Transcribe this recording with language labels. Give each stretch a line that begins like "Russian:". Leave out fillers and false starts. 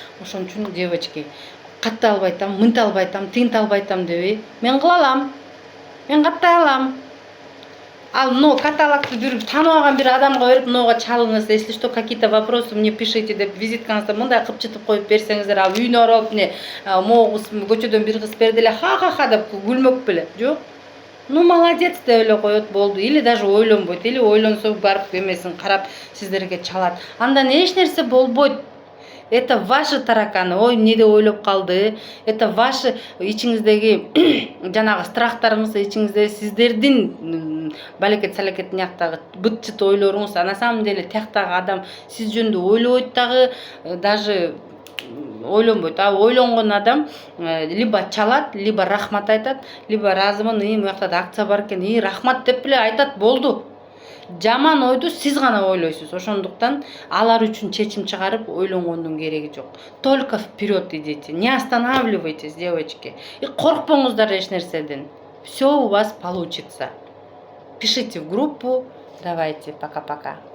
Kyrgyz: Ошон үчүн девочки, каттай албайтам, мынта албайтам, тигинте албайтам дебей, мен кыла алам, мен каттай алам. Ал каталогду бир тааныбаган бир адамга берип, мынога чалыңыз,
Russian: если что, какие-то вопросы мне пишите
Kyrgyz: деп визиткаңызды мындай кыпчытып коюп берсеңиздер, ал үйүнө барып эмне могу көчөдөн бир кыз берди эле ха-ха-ха деп күлмөк беле. Жок. Молодец деп эле коет, болду. Или даже ойлонбойт, или ойлонсо барып эмесин карап сиздерге чалат. Андан эч нерсе болбойт.
Russian: Это ваши тараканы.
Kyrgyz: Ой, эмне ойлоп калды?
Russian: Это ваши
Kyrgyz: ичиңиздеги жанагы страхтарыңыз, ичиңизде сиздердин балекет-салекет мияктагы быт-чыт ойлоруңуз.
Russian: На самом деле
Kyrgyz: тияктагы адам сиз жөнүндө ойлобойт дагы, даже ойлонбойт. Ойлонгон адам либо чалат, либо рахмат айтат, либо разымын, муякта да акция бар экен, рахмат деп эле айтат, болду. Жаман ойду сиз гана ойлойсуз. Ошондуктан алар үчүн чечим чыгарып ойлонгондун кереги жок.
Russian: Только вперед идите. Не останавливайтесь, девочки. И
Kyrgyz: коркпоңуздар эч нерседен.
Russian: Все у вас получится. Пишите в группу. Давайте, пока-пока.